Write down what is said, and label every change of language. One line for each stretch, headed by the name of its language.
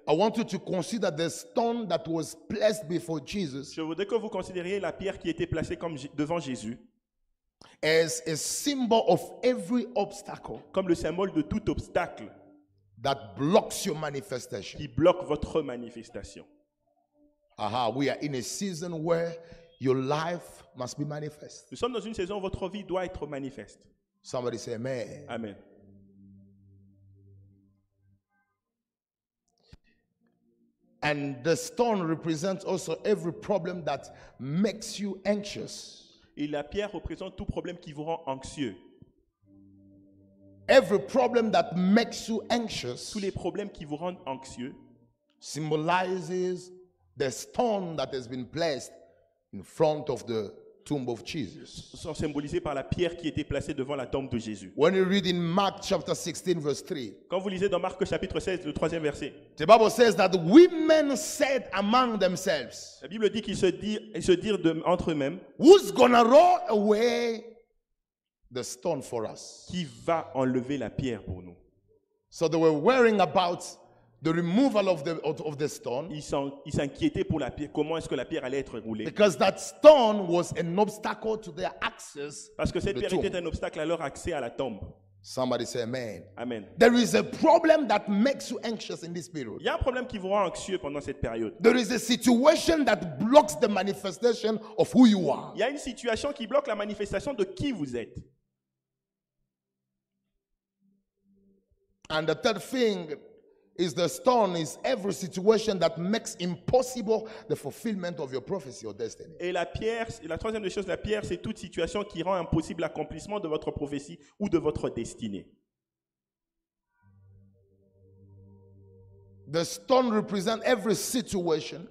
English: I want you to consider the stone that was placed before Jesus
French: je voudrais que vous considériez la pierre qui était placée devant Jésus
English: as a symbol of every obstacle
French: comme le symbole de tout obstacle
English: that blocks your manifestation.
French: qui bloque votre manifestation.
English: Aha, we are in a season where your life must be manifest.
French: Nous sommes dans une saison où votre vie doit être manifeste.
English: Somebody say amen. Amen. And the stone represents also every problem that makes you anxious.
French: Et la pierre représente tout problème qui vous rend anxieux.
English: Every problem that makes you anxious
French: Tous les problèmes qui vous rendent anxieux
English: symbolizes the stone that has been placed in front of the tomb of Jesus.
French: sont symbolisés par la pierre qui était placée devant la tombe de Jésus.
English: When you read in Mark chapter 16 verse 3,
French: Quand vous lisez dans Marc chapitre 16, le 3e verset,
English: the Bible says that the women said among themselves,
French: la Bible dit qu'ils se dirent entre eux-mêmes,
English: who's gonna roll away the stone for us?
French: qui va enlever la pierre pour nous?
English: So they were worrying about the removal of the stone,
French: Ils s'inquiétaient pour la pierre. Comment est-ce que la pierre allait être roulée?
English: because that stone was an obstacle to their access
French: Parce que
English: to
French: cette
English: the
French: pierre
English: tomb.
French: était un obstacle à leur accès à la tombe.
English: Somebody say amen. Amen. There is a problem that makes you anxious in this period.
French: Il y a un problème qui vous rend anxieux pendant cette période.
English: There is a situation that blocks the manifestation of who you are.
French: Il y a une situation qui bloque la manifestation de qui vous êtes.
English: And the third thing is the stone is every situation that makes impossible the fulfillment of your prophecy or destiny.
French: Et la pierre, la troisième des choses, la pierre, c'est toute situation qui rend impossible l'accomplissement de votre prophétie ou de votre destinée.
English: The stone represents every situation